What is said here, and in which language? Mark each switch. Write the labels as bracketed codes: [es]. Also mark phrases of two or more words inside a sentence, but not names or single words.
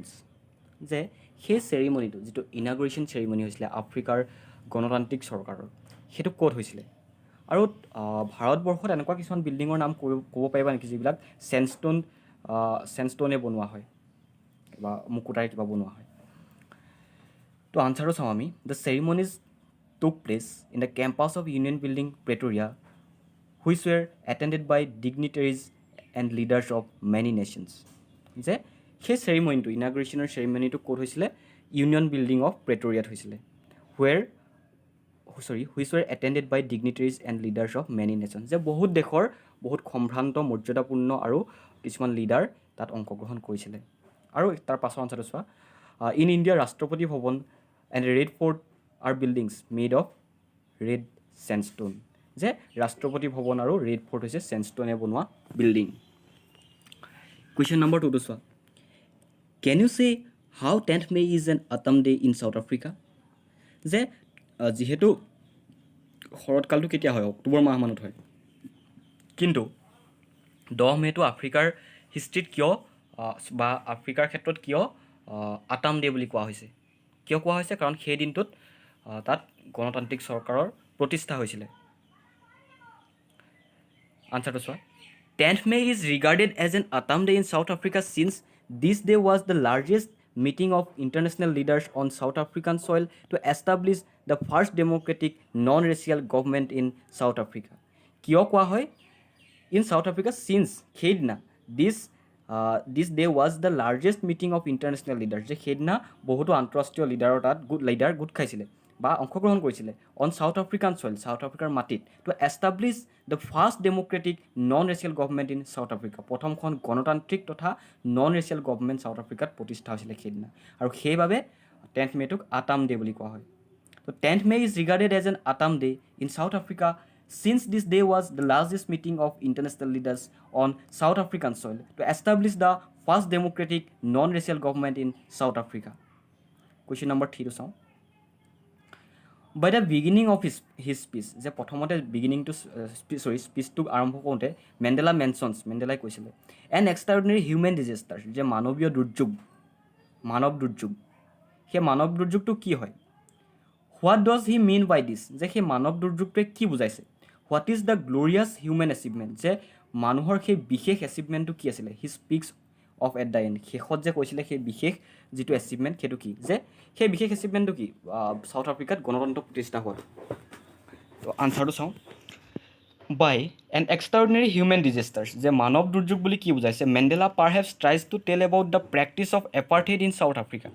[as] যে সেই চেৰিমনিটো যিটো [en] inauguration ceremony [as] হৈছিলে আফ্ৰিকাৰ গণতান্ত্ৰিক চৰকাৰৰ, সেইটো ক'ত হৈছিলে? আৰু ভাৰতবৰ্ষত এনেকুৱা কিছুমান বিল্ডিঙৰ নাম ক'ব পাৰিবা নেকি যিবিলাক চেণ্ডষ্টোনে বনোৱা হয় বা মুকুতাৰে কিবা বনোৱা হয়? তো আনচাৰটো চাওঁ আমি। [en] the ceremonies took place in the campus of Union Building, Pretoria, which were attended by dignitaries and leaders of many nations. [as] যে সেই চেৰিমনিটো, ইনাগুৰেশ্যনৰ চেৰিমনিটো ক'ত হৈছিলে? ইউনিয়ন বিল্ডিং অফ প্ৰেটৰিয়াত হৈছিলে। [en] which were attended by dignitaries and leaders of many nations. [as] যে বহুত দেশৰ বহুত সম্ভ্ৰান্ত, মৰ্যাদাপূৰ্ণ আৰু কিছুমান লিডাৰ তাত অংশগ্ৰহণ কৰিছিলে। আৰু তাৰ পাছৰ আনচাৰটো চোৱা। [en] in India Rashtrapati Bhavan and Red Fort are buildings made of red sandstone. [as] যে ৰাষ্ট্ৰপতি ভৱন আৰু ৰেড ফৰ্ট হৈছে চেণ্ডষ্টোনে বনোৱা বিল্ডিং। কুৱেশ্যন নম্বৰ 2টো চোৱা। [en] Can you say how 10th May is an autumn day in South Africa? [as] যে যিহেতু শৰৎকালটো কেতিয়া হয়? অক্টোবৰ মাহমানত হয়, কিন্তু 10 মে'টো আফ্ৰিকাৰ হিষ্ট্ৰীত কিয় বা আফ্ৰিকাৰ ক্ষেত্ৰত কিয় [en] autumn day [as] বুলি কোৱা হৈছে? কিয় কোৱা হৈছে? কাৰণ সেই দিনটোত তাত গণতান্ত্ৰিক চৰকাৰৰ প্ৰতিষ্ঠা হৈছিলে। আনচাৰটো চোৱা। [en] 10th May is regarded as an autumn day in South Africa since this day was the largest meeting of international leaders on South African soil to establish the first democratic non-racial government in South Africa. [as] কিয় কোৱা হয় [en] in South Africa? চিন্স সেইদিনা this day was the largest meeting of international leader, [as] যে সেইদিনা বহুতো আন্তঃৰাষ্ট্ৰীয় লিডাৰৰ তাত লিডাৰ গোট খাইছিলে বা অংশগ্ৰহণ কৰিছিলে [en] on South African soil, [as] চাউথ আফ্ৰিকাৰ মাটিত, [en] to establish the first democratic non racial government in South Africa. [as] প্ৰথমখন গণতান্ত্ৰিক তথা [en] non racial government [as] চাউথ আফ্ৰিকাত প্ৰতিষ্ঠা হৈছিলে সেইদিনা। আৰু সেইবাবে 10th মে'টোক আটাম ডে বুলি কোৱা হয়। [en] তো 10th May is regarded as an autumn day in South Africa since this day was the largest meeting of international leaders on South African soil to establish the first democratic non-racial government in South Africa. Question number 3 [as] তো চাওঁ। [en] By the beginning of his speech, [as] যে প্ৰথমতে স্পীচটোক আৰম্ভ কৰোঁতে মেণ্ডেলাই কৈছিলে [en] an extraordinary human disaster, [as] যে মানৱ দুৰ্যোগ। সেই মানৱ দুৰ্যোগটো কি হয়? [en] What does he mean by this? [as] যে সেই মানৱ দুৰ্যোগটোৱে কি বুজাইছে? [en] What is the glorious human achievement? [as] যে মানুহৰ সেই বিশেষ এচিভমেণ্টটো কি আছিলে? [en] He speaks of at the end, [as] শেষত যে কৈছিলে সেই বিশেষ যিটো এচিভমেণ্ট সেইটো কি? যে সেই বিশেষ এচিভমেণ্টটো কি? চাউথ আফ্ৰিকাত গণতন্ত্ৰ প্ৰতিষ্ঠা হোৱাটো। তো আনচাৰটো চাওঁ। [en] by an extraordinary human disasters, [as] যে মানৱ দুৰ্যোগ বুলি কি বুজাইছে? [en] Mandela perhaps tries to tell about the practice of apartheid in South Africa.